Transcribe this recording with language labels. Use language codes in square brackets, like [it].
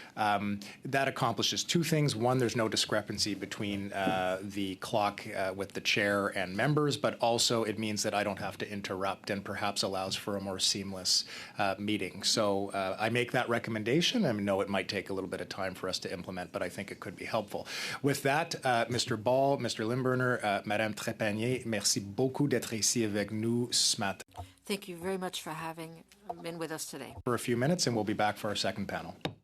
[en] That accomplishes two things. One, there's no discrepancy between the clock with the chair and members, but also it means that I don't have to interrupt and perhaps allows for a more seamless meeting. So I make that recommendation. I know it might take a little bit of time for us to implement, but I think it could be helpful. With that, Mr. Ball, Mr. [fr] Limburner, Madame Trépanier, merci beaucoup d'être ici avec nous ce matin. [en] Thank you very much for having been with us today. For a few minutes, and we'll be back for our second panel.